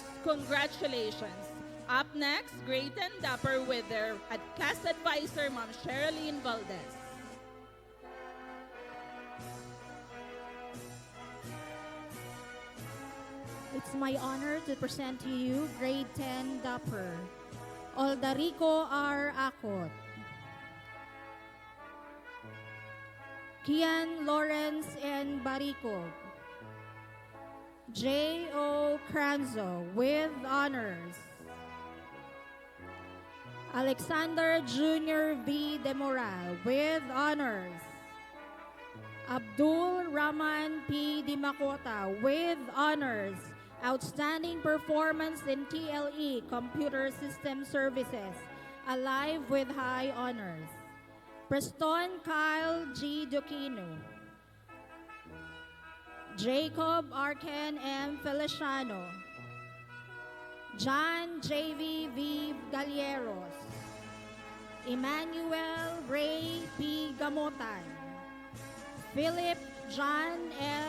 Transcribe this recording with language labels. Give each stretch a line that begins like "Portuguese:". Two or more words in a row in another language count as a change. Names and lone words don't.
English: Congratulations. Up next, Great and Dapper with their class advisor, Ma'am Sherilyn Valdez. It's my honor to present to you Grade 10 Dapper, Aldarico R. Acot, Kian Lawrence N. Barico, J.O. Cranzo with honors, Alexander Jr. V. Demoral with honors, Abdul Rahman P. Dimakota with honors, outstanding performance in TLE Computer System Services, alive with high honors, Preston Kyle G. Duquino, Jacob Arken M. Feliciano, John J.V. V. Galleros, Emmanuel Ray P. Gamotan, Philip John S.